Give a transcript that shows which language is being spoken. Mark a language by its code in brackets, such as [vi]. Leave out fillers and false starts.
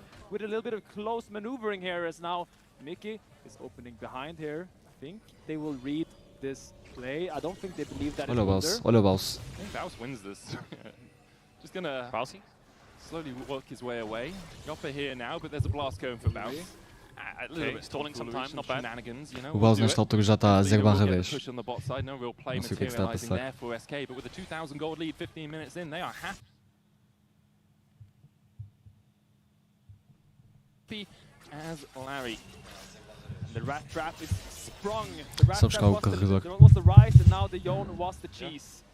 [en] With a little bit of close maneuvering here as now Mickey is opening behind here. I think they will read this play. I don't think they believe that. [pt] Olha o Baus. [en] I think Baus wins this. Just gonna slowly work his way away. Yoppa here now, but there's a blast going for Baus. A little bit stalling some time, not bad. [pt] O Baus nesta altura já está a 0/10. [en] Push on the bot side, no real play materializing there for SK, but with a 2,000 gold lead 15 minutes in, they are happy as Larry. The rat trap is sprung. The rat trap was the rice and now the Yone was the cheese.